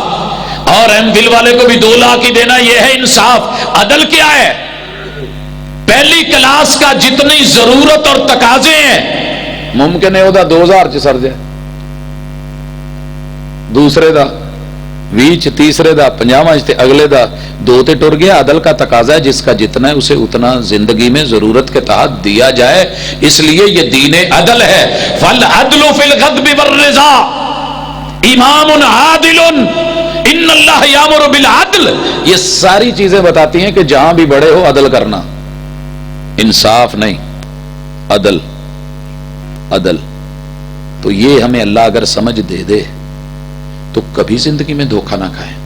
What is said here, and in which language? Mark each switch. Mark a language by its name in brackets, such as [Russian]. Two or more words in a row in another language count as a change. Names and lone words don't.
[Urdu] اور ایم فل والے کو بھی 2 لاکھ ہی دینا، یہ ہے انصاف. عدل کیا ہے؟ پہلی کلاس کا جتنی ضرورت اور تقاضے ہیں ممکن ہے وہ [Punjabi] 2000 چ سر جائے، دوسرے دا 20 تیسرے دا 50 تے اگلے دا 2 تے ٹر گیا. [Urdu] عدل کا تقاضا ہے جس کا جتنا ہے اسے اتنا زندگی میں ضرورت کے تحت دیا جائے. اس لیے یہ دین عدل ہے. [Arabic] فالعدل فی الغضب والرضا امام عادل ان اللہ یامر بالعدل. [Urdu] یہ ساری چیزیں بتاتی ہیں کہ جہاں بھی بڑے ہو عدل کرنا. انصاف نہیں، عدل. عدل تو یہ ہمیں اللہ اگر سمجھ دے دے تو کبھی زندگی میں دھوکہ نہ کھائیں.